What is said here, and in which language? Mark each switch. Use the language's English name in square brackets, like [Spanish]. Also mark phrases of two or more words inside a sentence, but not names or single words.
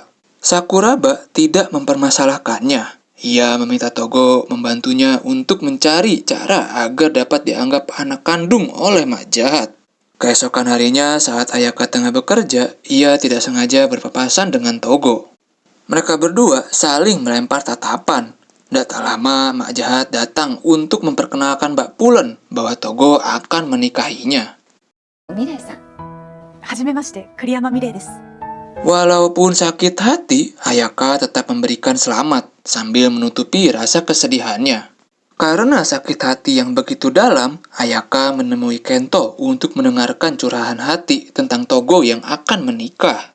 [Indonesian] Sakuraba tidak mempermasalahkannya. Ia meminta Togo membantunya untuk mencari cara agar dapat dianggap anak kandung oleh Mak Jahat. Keesokan harinya saat Ayaka tengah bekerja, ia tidak sengaja berpapasan dengan Togo. Mereka berdua saling melempar tatapan. Tidak tak lama, Mak Jahat datang untuk memperkenalkan Mbak Pulen bahwa Togo akan menikahinya. [Japanese] ミレイさん。はじめまして栗山美玲です。 [Indonesian] Walaupun sakit hati, Ayaka tetap memberikan selamat sambil menutupi rasa kesedihannya. Karena sakit hati yang begitu dalam, Ayaka menemui Kento untuk mendengarkan curahan hati tentang Togo yang akan menikah.